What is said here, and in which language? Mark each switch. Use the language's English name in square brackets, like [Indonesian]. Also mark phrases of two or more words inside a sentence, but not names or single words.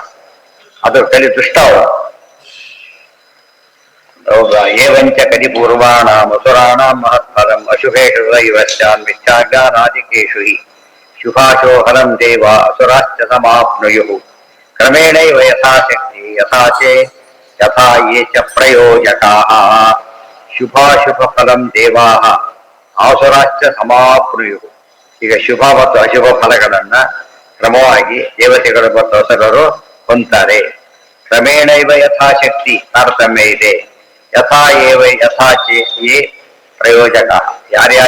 [Kannada] ಅದು ಕಲಿ ದುಷ್ಟ ಅವರು. [Sanskrit] ಏವಂಚ ಕಲಿಪೂರ್ವಾಣ ಮಸುರಾಣ ಮಹತ್ಫಲಂ ಅಶುಭೇಶು ದೈವಶ್ಚಾನ್ ಮಿಥ್ಯಾಜ್ಞಾನಾದಿಕೇಶು ಹಿ ಶುಭಾಶೋ ಫಲಂ ದೇವ ಅಸುರಾಶ್ಚ ಸಮಾಪ್ನುಯುಃ ಕ್ರಮೇಣೈವ ಯಥಾಶಕ್ತಿ ಯಥಾಚೇ ಯಥಾ ಯೇ ಚ ಪ್ರಯೋಜಕಾಃ ಶುಭಾಶುಭ ಫಲಂ ದೇವಾಃ ಆಸುರಾಶ್ಚ ಸಮಾಪ್ನುಯುಃ. [Kannada] ಈಗ ಶುಭ ಮತ್ತು ಅಶುಭ ಫಲಗಳನ್ನ ಕ್ರಮವಾಗಿ ದೇವತೆಗಳು ಮತ್ತು ಅಸುರರು ಹೊಂತಾರೆ. [Sanskrit] ಕ್ರಮೇಣೈವ ಯಥಾಶಕ್ತಿ [Kannada] ತಾರತಮ್ಯ ಇದೆ. [Sanskrit] ಯಥಾ ಏವ ಯಥಾಚೇ ಯೇ ಪ್ರಯೋಜಕ, ಯಾರ್ಯಾರು